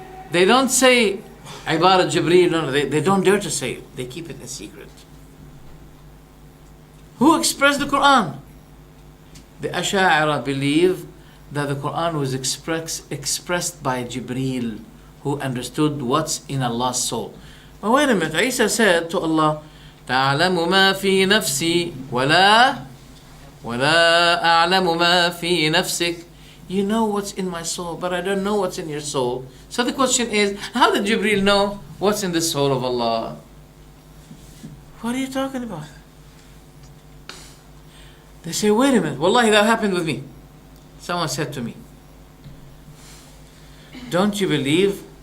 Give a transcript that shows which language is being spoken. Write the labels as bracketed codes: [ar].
[en] They don't say Ibarat Jibreel. No, they don't dare to say it. They keep it in secret. Who expressed the Quran? The Asha'ira believe that the Quran was expressed by Jibreel, who understood what's in Allah's soul. But wait a minute, Isa said to Allah, [ar] تَعْلَمُ مَا فِي نَفْسِي وَلَا أَعْلَمُ مَا فِي نَفْسِكَ. [en] You know what's in my soul, but I don't know what's in your soul. So the question is, how did Jibreel know what's in the soul of Allah? What are you talking about? They say, wait a minute, wallahi that happened with me. Someone said to me, don't you believe